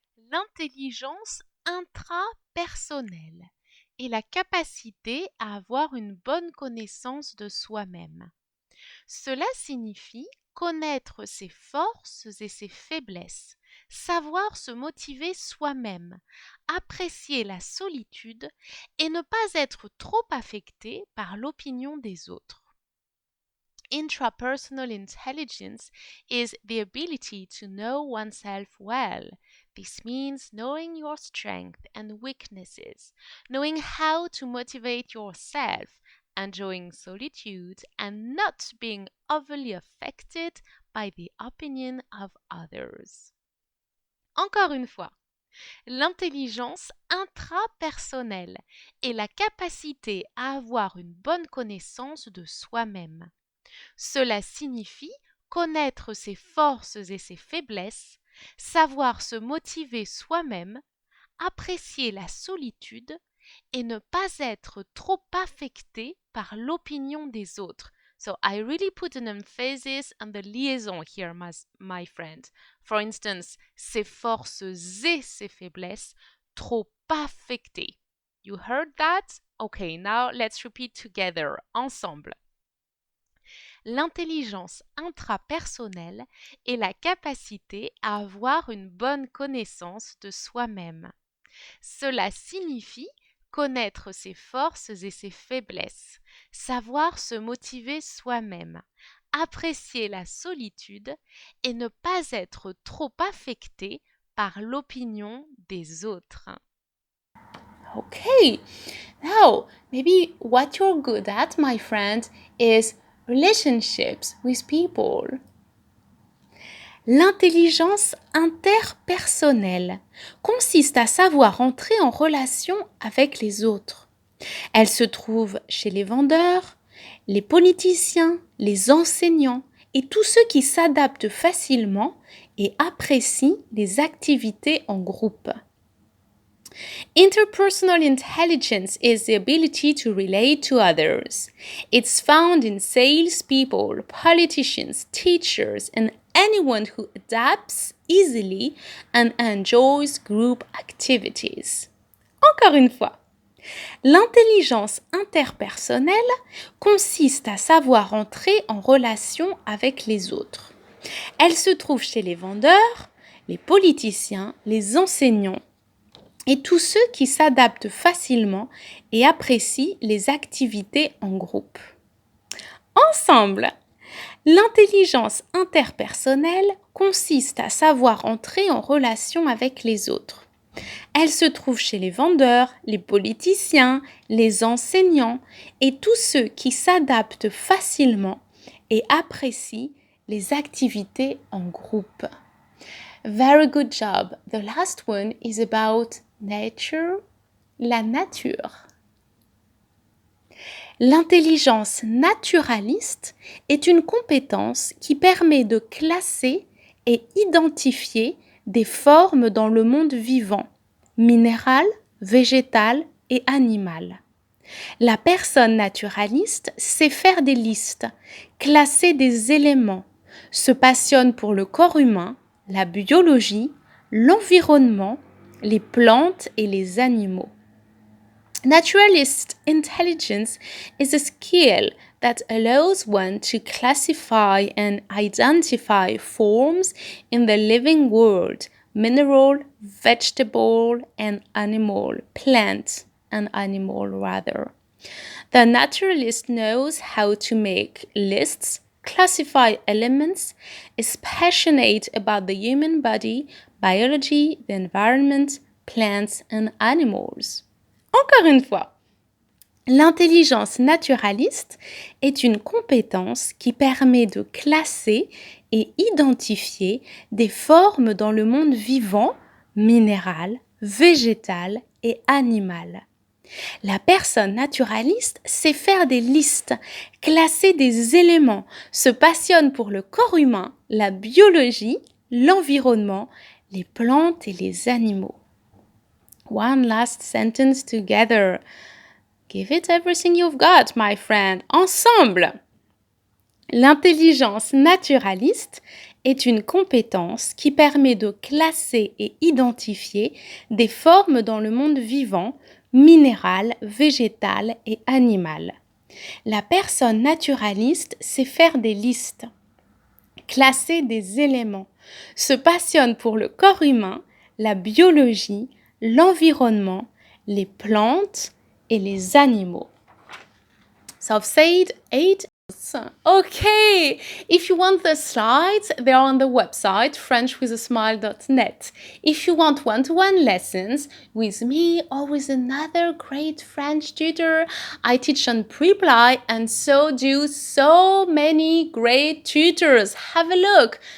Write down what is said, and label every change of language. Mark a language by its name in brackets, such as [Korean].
[French] L'intelligence intrapersonnelle est la capacité à avoir une bonne connaissance de soi-même. Cela signifie connaître ses forces et ses faiblesses, savoir se motiver soi-même, apprécier la solitude et ne pas être trop affecté par l'opinion des autres. [English] Intrapersonal intelligence is the ability to know oneself well. This means knowing your strengths and weaknesses, knowing how to motivate yourself, enjoying solitude, and not being overly affected by the opinion of others. [French] Encore une fois, l'intelligence intrapersonnelle est la capacité à avoir une bonne connaissance de soi-même. Cela signifie connaître ses forces et ses faiblesses, savoir se motiver soi-même, apprécier la solitude et ne pas être trop affecté par l'opinion des autres. [English] So I really put an emphasis on the liaison here, my friend. For instance, [French] ses forces et ses faiblesses, trop affecté. [English] You heard that? Okay, now let's repeat together, [French] ensemble. L'intelligence intrapersonnelle est la capacité à avoir une bonne connaissance de soi-même. Cela signifie connaître ses forces et ses faiblesses, savoir se motiver soi-même, apprécier la solitude et ne pas être trop affecté par l'opinion des autres. [English] Okay, now maybe what you're good at, my friend, is relationships with people. [French] L'intelligence interpersonnelle consiste à savoir entrer en relation avec les autres. Elle se trouve chez les vendeurs, les politiciens, les enseignants et tous ceux qui s'adaptent facilement et apprécient les activités en groupe. [English] Interpersonal intelligence is the ability to relate to others. It's found in salespeople, politicians, teachers, and anyone who adapts easily and enjoys group activities. [French] Encore une fois, l'intelligence interpersonnelle consiste à savoir entrer en relation avec les autres. Elle se trouve chez les vendeurs, les politiciens, les enseignants, et tous ceux qui s'adaptent facilement et apprécient les activités en groupe. Ensemble, l'intelligence interpersonnelle consiste à savoir entrer en relation avec les autres. Elle se trouve chez les vendeurs, les politiciens, les enseignants et tous ceux qui s'adaptent facilement et apprécient les activités en groupe. [English] Very good job. The last one is about nature, [French] la nature. L'intelligence naturaliste est une compétence qui permet de classer et identifier des formes dans le monde vivant, minéral, végétal et animal. La personne naturaliste sait faire des listes, classer des éléments, se passionne pour le corps humain, la biologie, l'environnement, les plantes et les animaux. [English] Naturalist intelligence is a skill that allows one to classify and identify forms in the living world, mineral, vegetable, and animal, plant and animal rather. The naturalist knows how to make lists, classify elements, is passionate about the human body, biology, the environment, plants and animals. [French] Encore une fois, L'intelligence naturaliste est une compétence qui permet de classer et identifier des formes dans le monde vivant, minéral, végétal et animal. La personne naturaliste sait faire des listes, classer des éléments, se passionne pour le corps humain, la biologie, l'environnement, les plantes et les animaux. [English] One last sentence together. Give it everything you've got, my friend. [French] Ensemble! L'intelligence naturaliste est une compétence qui permet de classer et identifier des formes dans le monde vivant, minéral, végétal et animal. La personne naturaliste sait faire des listes, classer des éléments, se passionne pour le corps humain, la biologie, l'environnement, les plantes et les animaux. [English] So I've said 8. Okay, if you want the slides, they're on the website frenchwithasmile.net. If you want one-to-one lessons with me or with another great French tutor, I teach on Preply, and so do so many great tutors. Have a look.